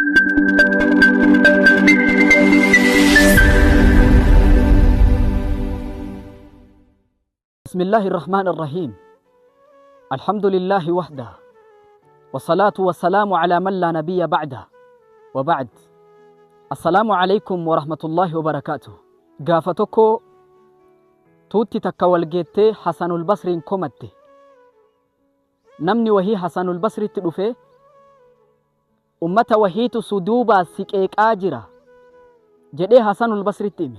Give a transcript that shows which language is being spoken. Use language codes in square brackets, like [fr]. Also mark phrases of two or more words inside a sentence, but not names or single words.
[ar] بسم الله الرحمن الرحيم. الحمد لله وحده والصلاة والسلام على من لا نبي بعده وبعد. السلام عليكم ورحمة الله وبركاته. [om] Gaafa tokko tuutti takka walgeettee Hasanul Basriin komatte. Namni wahii Hasanul Basritti dhufe ummata wahiitu suduubaa si qeeqaa jira jedhee Hasanul Basritti hime.